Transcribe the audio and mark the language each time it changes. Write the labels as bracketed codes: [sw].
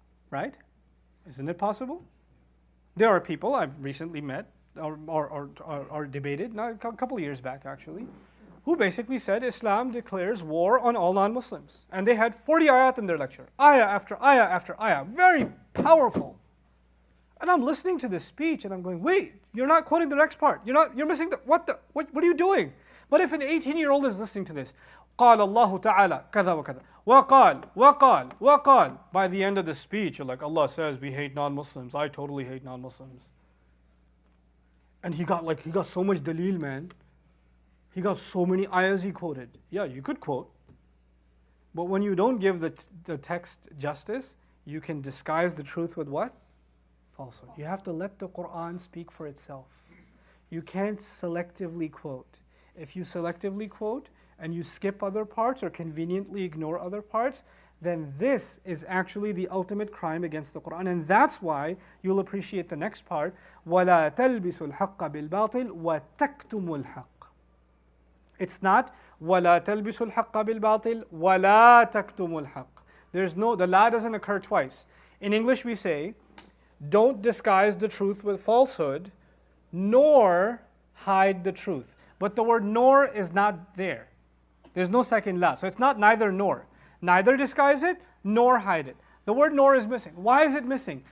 [en] Right? Isn't it possible? There are people I've recently met or debated, a couple of years back actually, who basically said Islam declares war on all non-Muslims. And they had 40 ayat in their lecture. Ayah after ayah after ayah. Very powerful. And I'm listening to this speech and I'm going, wait, you're not quoting the next part. You're missing what are you doing? But if an 18-year-old is listening to this, [ar] قال الله تعالى كذا وكذا وقال. [en] By the end of the speech, you're like, Allah says we hate non-Muslims. I totally hate non-Muslims. And he got so much dalil, man. He got so many ayahs he quoted. Yeah, you could quote. But when you don't give the text justice, you can disguise the truth with what? Falsehood. You have to let the Quran speak for itself. You can't selectively quote. If you selectively quote and you skip other parts or conveniently ignore other parts, then this is actually the ultimate crime against the Quran. And that's why you'll appreciate the next part. [ar] وَلَا تَلْبِسُوا الْحَقَّ بِالْبَاطِلِ وَتَكْتُمُوا الْحَقَّ. [en] It's not [ar] وَلَا تَلْبِسُوا الْحَقَّ بِالْبَاطِلِ وَلَا تَكْتُمُوا الْحَقَّ. [en] The la doesn't occur twice. In English we say, don't disguise the truth with falsehood, nor hide the truth. But the word nor is not there. There's no second la. So it's not neither nor. Neither disguise it, nor hide it. The word nor is missing. Why is it missing?